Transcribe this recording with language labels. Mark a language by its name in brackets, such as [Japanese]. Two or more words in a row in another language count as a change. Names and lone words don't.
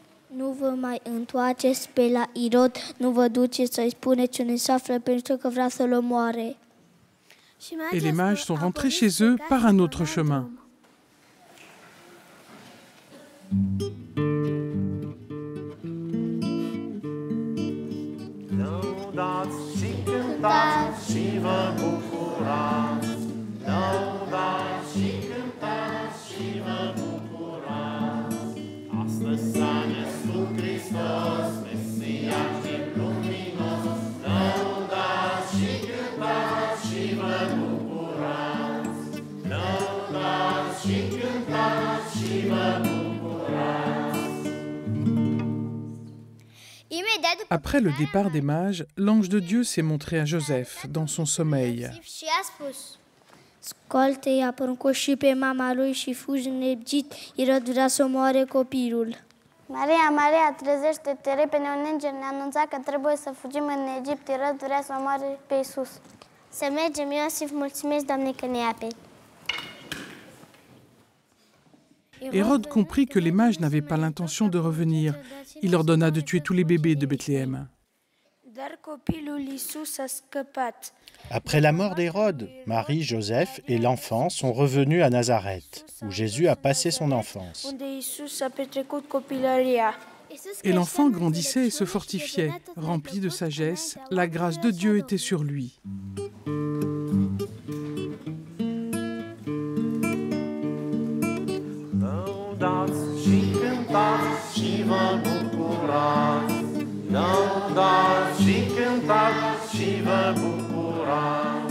[Romanian] Nu vă mai întoarceți pe la Irod, nu vă duceți să-i spuneți unui să află pentru că vrea să-l omoare. [French] Et les mages sont rentrés chez eux par un autre chemin. [Romanian] Lăudați și cântați și vă bucurați. Lăudați și cântați și vă bucurați. Astăzi s-a născut Hristos, Mesia și luminos. Lăudați și cântați și vă bucurați. Lăudați și cântați și vă bucurați. [French] Après le départ des mages, l'ange de Dieu s'est montré à Joseph dans son sommeil. [Romanian] Și a spus: scoală-i, a poruncit și pe mama lui și fugi în Egipt, Irod vrea să omoare copilul. Maria, Maria, trezește-te repede, un înger ne-a anunțat că trebuie să fugim în Egipt, Irod vrea să omoare pe Iisus. Să mergem, Iosif, mulțumesc, Doamne, că ne aperi. [French] Hérode comprit que les mages n'avaient pas l'intention de revenir. Il ordonna de tuer tous les bébés de Bethléem. [Romanian] Dar copilul Iisus a scăpat. [French] Après la mort d'Hérode, Marie, Joseph et l'enfant sont revenus à Nazareth, où Jésus a passé son enfance. [Romanian] Unde Iisus a petrecut copilăria. [French] Et l'enfant grandissait et se fortifiait. Rempli de sagesse, la grâce de Dieu était sur lui. [Romanian] Lăudați și cântați și vă bucurați. Lăudați și cântați și vă bucurați.